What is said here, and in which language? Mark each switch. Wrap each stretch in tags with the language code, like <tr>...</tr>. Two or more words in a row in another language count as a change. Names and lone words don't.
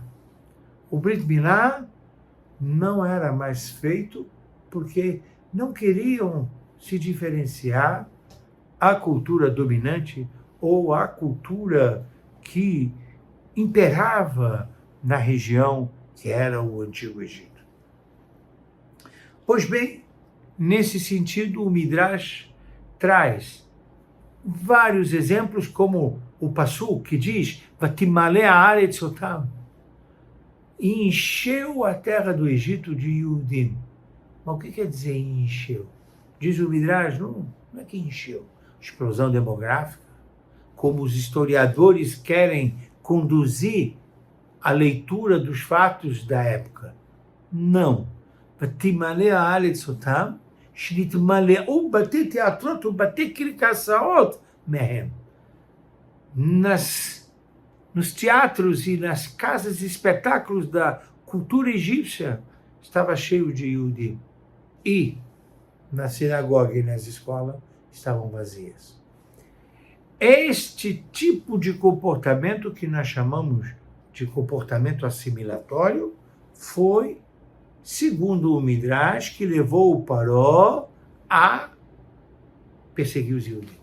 <pt>O</pt> <he>ברית מילה</he> <pt>não era mais feito porque não queriam se diferenciar a cultura dominante ou a cultura que imperava na região que era o Antigo Egito. Pois bem, nesse sentido, o Midrash traz vários exemplos, como o Passuk, que diz,</pt> <he>ותמלא הארץ אתם,</he> <pt>e encheu a terra do Egito de Yudim. Mas o que quer dizer encheu? Diz o Midrash, não é que encheu. Explosão demográfica, como os historiadores querem conduzir a leitura dos fatos da época. Não.</pt> <he>ותמלא הארץ אתם, שנתמלאו בתי תיאטרות ובתי קרקסאות מהם.</he> <pt>Nos teatros e nas casas de espetáculos da cultura egípcia estava cheio de Yudim. E na sinagoga e nas escolas estavam vazias. Este tipo de comportamento que nós chamamos de comportamento assimilatório foi, segundo o Midrash, que levou o Paró a perseguir os Yudim.</pt>